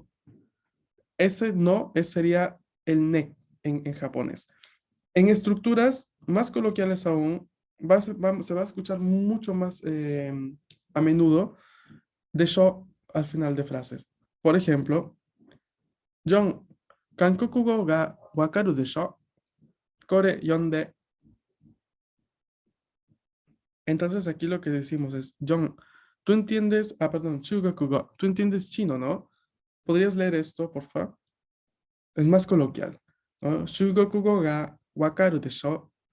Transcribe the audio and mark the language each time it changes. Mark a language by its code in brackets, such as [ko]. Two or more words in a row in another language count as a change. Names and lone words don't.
[es] Ese no sería el ne en japonés. En estructuras más coloquiales aún, se va a escuchar mucho más a menudo de sho al final de frases. Por ejemplo, John, [ja] 韓国語が分かるでしょ? これ読んで. [es] Entonces aquí lo que decimos es, John, tú entiendes, perdón, Chugakugo, tú entiendes chino, ¿no? ¿Podrías leer esto, por favor? Es más coloquial, ¿no? [ja] シュゴクゴが分かるでしょ.